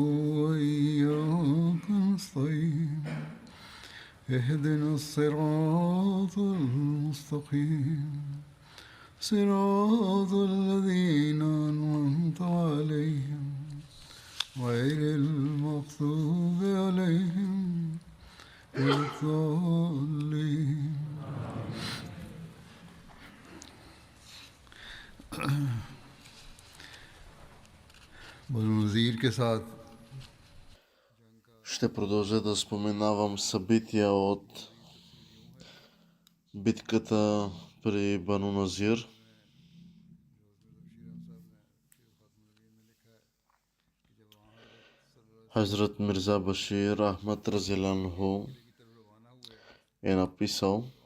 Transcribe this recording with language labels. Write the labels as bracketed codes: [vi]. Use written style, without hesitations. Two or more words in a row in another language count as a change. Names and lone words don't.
[ar] وإياك نستعين اهدنا الصراط المستقيم صراط الذين أنعمت عليهم غير المغضوب عليهم ولا الضالين [ur] بنو نضیر کے ساتھ [bg] Ще продължа да споменавам събития от битката при Бану Назир. Хазрат Мирза Башир Ахмад Разиланху е написал: